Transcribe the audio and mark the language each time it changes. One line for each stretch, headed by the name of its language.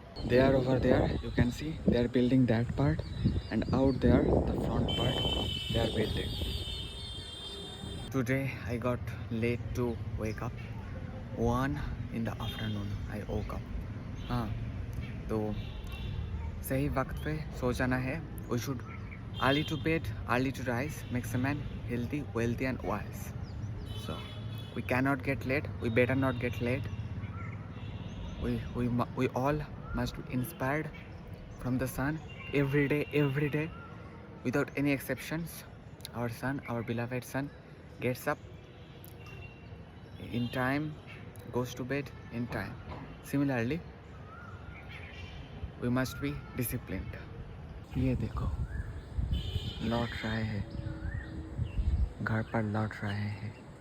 English: They are over there, you can see they are building that part, and out there the front part they are building. Today I got late to wake up. 1 in the afternoon I woke up.
Hindi: हाँ, तो सही वक्त पे सो जाना है।
English: We should early to bed, early to rise, makes a man healthy, wealthy and wise. So we cannot get late. We better not get late. We all must be inspired from the sun every day, without any exceptions. Our sun, our beloved sun, gets up in time, goes to bed in time. Similarly, we must be disciplined.
Hindi: ये देखो, लौट रहे हैं, घर पर लौट रहे हैं।